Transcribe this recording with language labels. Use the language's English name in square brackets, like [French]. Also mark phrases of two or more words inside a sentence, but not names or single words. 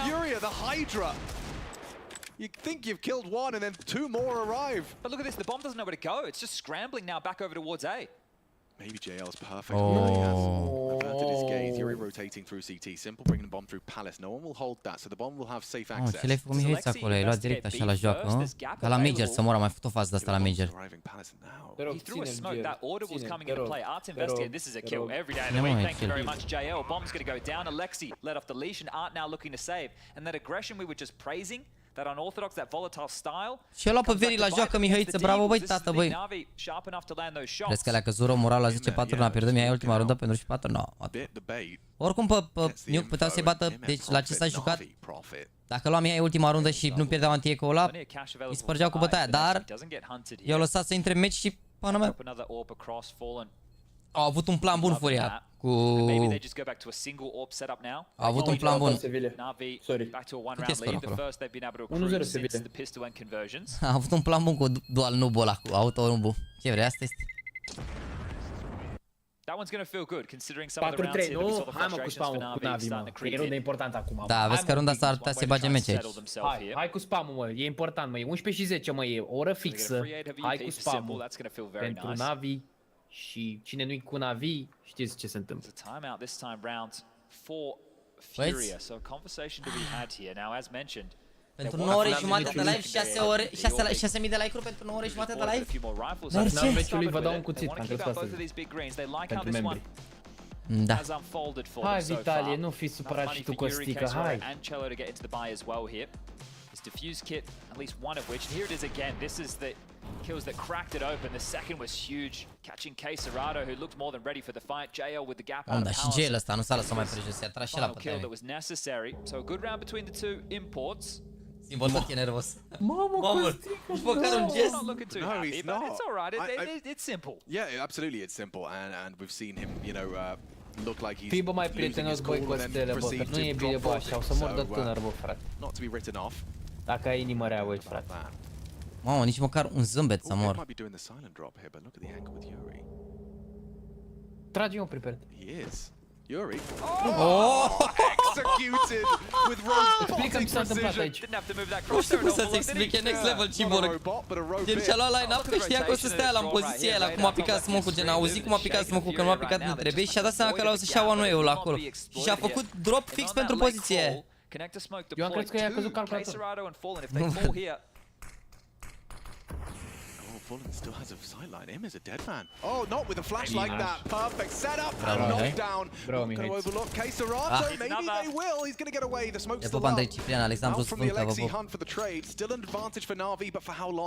[English] FURIA, the Hydra. You think you've killed 1, and then 2 more arrive. But look at this, the bomb doesn't know where to go. It's just scrambling now back over towards A. Maybe JL's perfect. He has averted his gaze. Yuri rotating through CT. Simple bringing the bomb through Palace. No one will hold that, so the bomb will have safe access. [Romanian] Ce le-ai făcut Mihai acolo? Ai luat direct așa la joacă, nu? Ca la Major, să mor, am mai făcut o fază de asta la Major. [English] He threw a smoke, that order was coming into play. Art's investigating, this is a kill every day of the week. Thank you very much, JL. Bomb's going to go down. Alexi let off the leash, and Art now looking to save. And that aggression we were just praising, that unorthodox, that volatile style. [Romanian] Și-a luat pe Veri la joacă, Mihăiță, bravo, băi, tată, băi. Crezi că le-a căzut rău moral la 10-4, n-a pierdut Mihai ultima rundă pentru și 4? [English] No. [Romanian] Oricum pe Nuke puteau să-i bată, deci la ce s-a jucat, dacă lua Mihai ultima rundă și nu pierdeau anti-eco-ul ăla, îi spărgeau cu bătaia, dar i-au lăsat să intre în meci și, pana mea, au avut un plan bun Furia cu... Au avut un plan bun. Cât e scorul acolo? 1-0 Sevilla. A avut un plan bun cu dual nubu ăla, cu auto-nubu. Ce vrei, asta este. [English] That one's gonna feel good considering some of the rounds 4-3, here that we saw [Romanian] nu? [English] the [Romanian] Hai mă cu [English] frustrations for [Romanian] spam-ul cu [English] Navi [Romanian] Navi, mă. [English] starting to [Romanian] E [English] creep [Romanian] rundă [English] in. [Romanian] important acum. Da, vezi că runda asta ar putea să se bage meci aici. Hai cu spam-ul, mă. E important, mă. E 11 și 10, mă. E o oră fixă. Hai cu spam-ul. Pentru Navi. Și cine nu-i cu Navi, știți ce se întâmplă. [English] Timeout this time round for FURIA. So a conversation to be had here. Now, as mentioned, [Romanian] pentru 9 ore jumate de live, 6.000 de like-uri pentru 9 ore jumate de live? Dar ce? Meciului vă dau un cuțit, am crezut asta. Pentru membri. Da. Hai, Vitalie, nu fi supărat și tu, Costică, hai. [English] This diffuse kit, at least one of which. Here it is again. This is the kills that cracked it open. The second was huge, catching CosminD, who looked more than ready for the fight. JL with the gap out of [Romanian] Da, și JL ăsta nu s-a lăsat mai prejos, se atras și la [English] kill that was necessary. So a good round between the two imports. [Romanian] Simbol tot e nervos. Mamă, nici măcar un gest. [English] Not looking too happy, but it's all right. It's simple. Yeah, absolutely, it's simple, and we've seen him, you know, look like he's [Romanian] Fii bă mai prietenos, băi, Costele, bă, că nu e bine, bă, așa, o să mor de tânăr, bă, frate. [English] Not to be written off. [Romanian] Dacă ai inimă rea, băi, frate. Mamă, nici măcar un zâmbet să mor. Trage-o prepared. [English] He is. Yuri. Oh! Executed with robotic precision. [Romanian] Nu știu cum să-ți explice, [English] next level [Romanian] Ciborg. Gen și-a luat line-up că știa că o să stea la în poziția aia, cum a picat smoke-ul, gen a auzit cum a picat smoke-ul, că nu a picat nu trebuie și și-a dat seama că l-au să-și ia one-way-ul acolo. Și și-a făcut drop fix pentru poziția aia. Eu am crezut că i-a căzut calculator. [English] Fulham still has a sideline. Him as a dead man. Oh, not with a flash like that. Perfect setup and knockdown. Not going to overlook CosminD. Maybe they will. He's going to get away. The smoke's still up. Out from the Alexi hunt for the trade. Still an advantage for NaVi, but for how long?